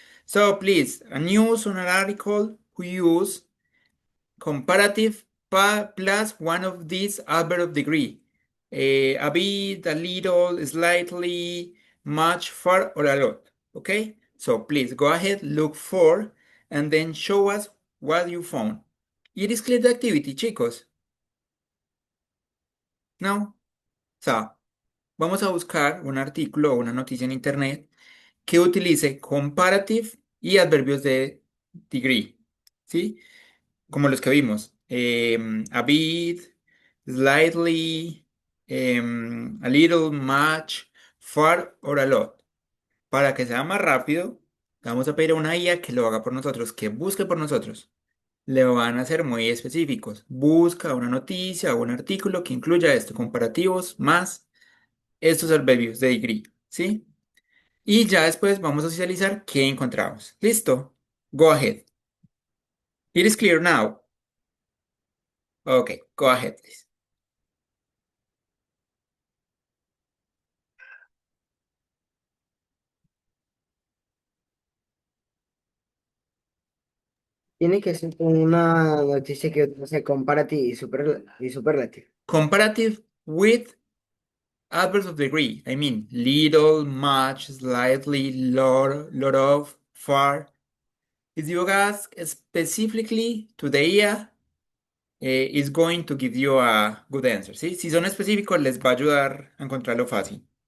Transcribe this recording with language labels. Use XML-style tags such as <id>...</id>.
<en>So please, a news or an article who use comparative plus one of these adverb of degree. A bit, a little, slightly, much, far, or a lot, okay? So please go ahead, look for, and then show us what you found. It is clear the activity, chicos.</en> <es>¿No? So, vamos a buscar un artículo o una noticia en internet que utilice comparative y adverbios de degree, ¿sí? Como los que vimos.</es> <en>A bit, slightly, a little, much, far or a lot.</en> <es>Para que sea más rápido, vamos a pedir a una IA que lo haga por nosotros, que busque por nosotros. Le van a ser muy específicos. Busca una noticia o un artículo que incluya esto, comparativos más estos adverbios de degree, ¿sí? Y ya después vamos a socializar qué encontramos. ¿Listo?</es> <en>Go ahead. It is clear now. Okay, go ahead, please.</en> <es>Tiene que ser con una noticia que utilice comparative y superlative.</es> <en>Comparative with adverbs of degree. I mean, little, much, slightly, lot of, far. If you ask specifically to the IA, is going to give you a good answer, ¿sí?</en> <es>Si son específicos, les va a ayudar a encontrarlo fácil.</es>